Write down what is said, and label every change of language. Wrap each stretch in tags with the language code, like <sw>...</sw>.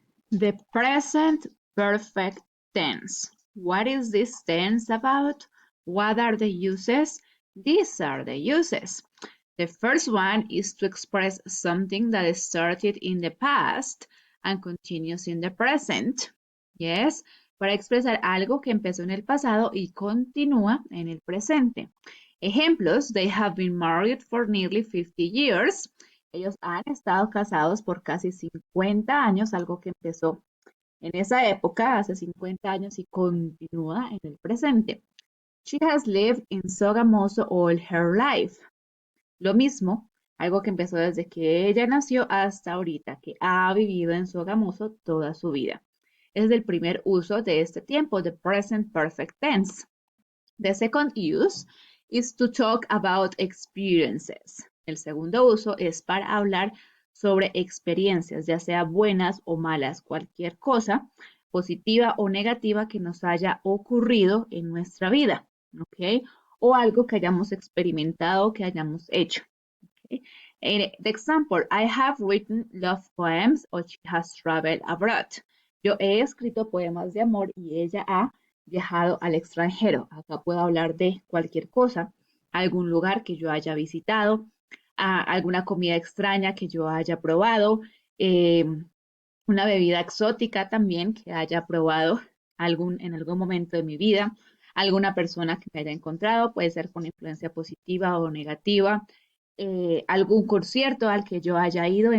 <en>The present perfect tense. What is this tense about? What are the uses? These are the uses. The first one is to express something that started in the past and continues in the present.</en> <es>Yes, para expresar algo que empezó en el pasado y continúa en el presente.</es> <en>Ejemplos, they have been married for nearly 50 years.</en> <es>Ellos han estado casados por casi 50 años, algo que empezó en esa época, hace 50 años, y continúa en el presente.</es> <en>She has lived in Sogamoso all her life.</en> <es>Lo mismo, algo que empezó desde que ella nació hasta ahorita, que ha vivido en Sogamoso toda su vida. Es el primer uso de este tiempo,</es> <en>the present perfect tense. The second use is to talk about experiences.</en> <es>El segundo uso es para hablar sobre experiencias, ya sea buenas o malas, cualquier cosa, positiva o negativa que nos haya ocurrido en nuestra vida, ¿ok? O algo que hayamos experimentado, que hayamos hecho. Okay?</es> <en>The example, I have written love poems or she has traveled abroad.</en> <es>Yo he escrito poemas de amor y ella ha viajado al extranjero. Acá puedo hablar de cualquier cosa, algún lugar que yo haya visitado, alguna comida extraña que yo haya probado, una bebida exótica también que haya probado en algún momento de mi vida, alguna persona que me haya encontrado, puede ser con influencia positiva o negativa, algún concierto al que yo haya ido.</es>